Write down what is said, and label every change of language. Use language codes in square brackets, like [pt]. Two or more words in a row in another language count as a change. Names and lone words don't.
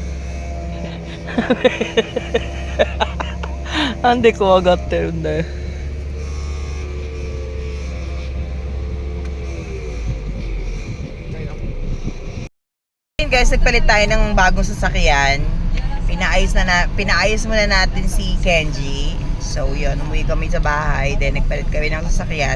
[ja] Ande ko agatteるんだよ. [tl] Guys, nagpalit tayo ng bagong sasakyan. Pinaayos muna natin si Kenji. So, yun, umuwi kami sa bahay. Then, nagpalit kami ng sasakyan.